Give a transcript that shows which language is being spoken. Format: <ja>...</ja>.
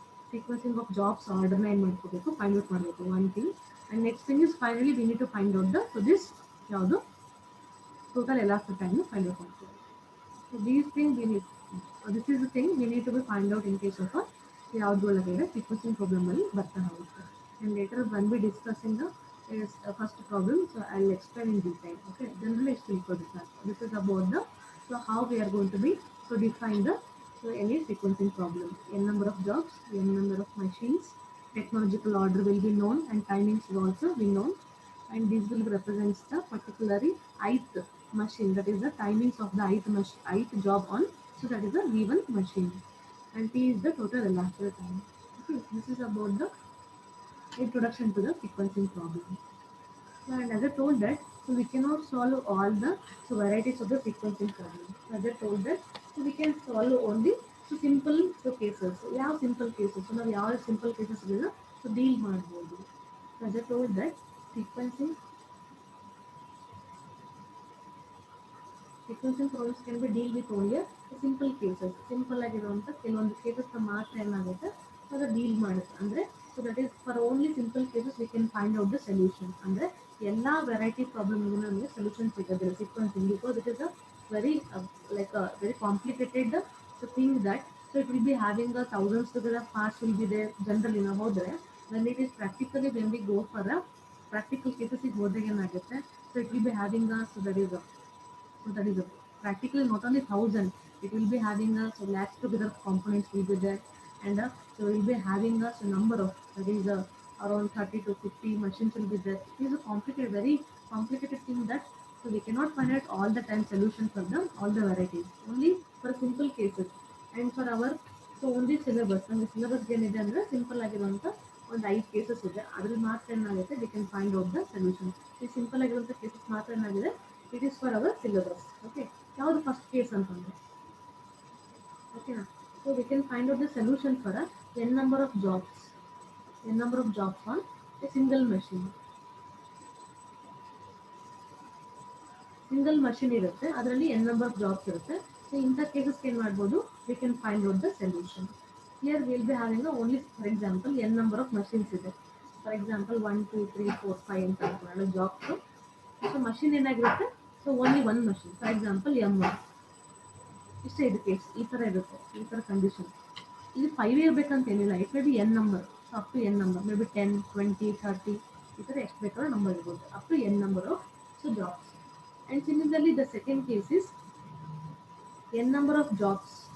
<kn>Sequencing of jobs ಆರ್ಡರ್ನ ಏನು ಮಾಡ್ಕೋಬೇಕು, ಫೈಂಡ್ ಔಟ್ ಮಾಡಬೇಕು, one thing.</kn> <en>And next thing is finally we need to find out the, so this ಯಾವುದು total elapsed ಟೈಮ್ನ find out ಮಾಡ್ಕೋಬೇಕು. So these thing we need, this is the thing we need to be find out in case of ಯಾವುದು ಒಳಗಡೆ sequencing ಪ್ರಾಬ್ಲಮಲ್ಲಿ</en> <kn>ಬರ್ತಾ ಹೋಗುತ್ತೆ.</kn> <en>And later when we discussing the first problem, so I'll explain in detail. Okay, generally it's equal to that. This is about the, so how we are going to be, so define the, so any sequencing problem. N number of jobs, n number of machines, technological order will be known, and timings will also be known, and this will represents the particularly ith machine, that is the timings of the ith job on, so that is the V1 machine, and T is the total elapsed time. Okay, this is about the introduction to the sequencing problem. So, and as I told that, so we cannot solve all the, so varieties of the sequencing problem. So as I told that, so we can solve only so simple so cases. So ಯಾವ simple cases, so</en> <kn>ನಾವು ಯಾವ</kn> <en>simple cases ಗಳನ್ನ so deal ಮಾಡಬಹುದು. So as I told that, sequencing problems can be deal with only simple cases.</en> <kn>Simple ಆಗಿರುವಂಥ ಕೆಲವೊಂದು cases ಮಾತ್ರ ಏನಾಗುತ್ತೆ, ಅದು ಡೀಲ್ ಮಾಡುತ್ತೆ.</kn> <en>ಅಂದರೆ so that is for only simple cases we can find out the solution.</en> <kn>ಅಂದರೆ ಎಲ್ಲ ವೆರೈಟಿ ಪ್ರಾಬ್ಲಮ್ಗೂ ನಮಗೆ ಸೊಲ್ಯೂಷನ್ ಸಿಗೋದಿಲ್ಲ</kn> <en>Sequencing, because it is a very like a very complicated so thing that, so it will be having a thousands together parts will be there.</en> <kn>Generally ನಾವು ಹೋದರೆ</kn> <en>when it is practically when we go for a practical ಕೇಸಸ್ಗೆ</en> <kn>ಹೋದಾಗ ಏನಾಗುತ್ತೆ,</kn> <en>So it will be having a, so that is so that is a practically not only 1,000, it will be having a so lakhs together components will be there, and so we will be having a so number of, that is around 30 to 50 machines will be there. It is a complicated, very complicated thing that, so we cannot find out all the time solution for them, all the varieties, only for simple cases.</en> <kn>And for our so only syllabus ನಮಗೆ syllabus ಏನಿದೆ ಅಂದರೆ simple ಆಗಿರುವಂಥ ಒಂದು 5 cases ಇದೆ. ಅದ್ರಲ್ಲಿ ಮಾತ್ರ ಏನಾಗುತ್ತೆ</kn> <en>We can find out the solution.</en> <kn>ಈ ಸಿಂಪಲ್ ಆಗಿರುವಂಥ ಕೇಸಸ್ ಮಾತ್ರ ಏನಾಗಿದೆ</kn> <en>It is for our syllabus.</en> <kn>Okay, ಯಾವುದು ಫಸ್ಟ್ ಕೇಸ್ ಅಂತಂದರೆ ಓಕೆನಾ.</kn> <en>So we can find out the solution for N number of jobs, N number of jobs on a single machine.</en> <kn>Single machine ಇರುತ್ತೆ, ಅದರಲ್ಲಿ N number of jobs ಇರುತ್ತೆ. So ಇಂಥ cases ಏನು ಮಾಡ್ಬೋದು</kn> <en>We can find out the solution. Here will be having only for example N number of machines ಇದೆ. For example 1 2 3 4 5</en> <kn>ಅಂತ ಅನ್ಕೊಳ್ಳೋಣ</kn> <en>Jobs. So machine ಏನಾಗಿರುತ್ತೆ, so only one machine.</en> <kn>For example M1 ಇಷ್ಟೇ ಇದು case. ಈ ಥರ ಇರುತ್ತೆ, ಈ ಥರ ಕಂಡೀಷನ್. ಇದು 5 ಇರಬೇಕಂತ ಏನಿಲ್ಲ,</kn> <en>it may be N number,</en> <kn>up to N number, may be 10 20 30 ಈ ಥರ ಎಷ್ಟು ಬೇಕಾದ್ರೂ ನಂಬರ್ ಇರ್ಬೋದು, up to N number of so jobs.</kn> <en>And similarly, the second case is n number of jobs.</en>